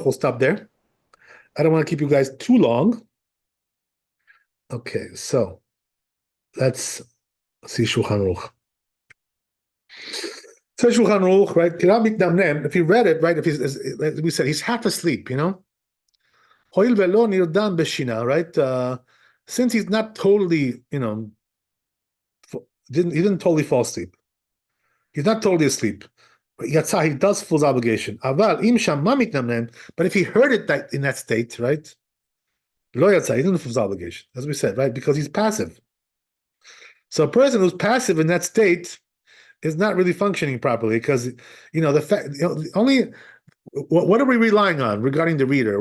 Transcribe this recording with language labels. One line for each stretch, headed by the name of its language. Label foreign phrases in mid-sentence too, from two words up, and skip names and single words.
English: We'll stop there. I don't want to keep you guys too long. Okay, so let's see Shulchan Aruch. So Shulchan Aruch, right? If you read it, right? If he's, as we said, he's half asleep,
Hebrew: הואיל ולא נרדם בשינה,
English: right? Since he's not totally, he didn't totally fall asleep. He's not totally asleep. Yatzah, he does fulfill his obligation.
Hebrew: אבל אם שמע מתנמנם,
English: but if he heard it in that state, right?
Hebrew: לא יצא,
English: he didn't fulfill his obligation, as we said, right? Because he's passive. So a person who's passive in that state is not really functioning properly because the fact only what are we relying on regarding the reader?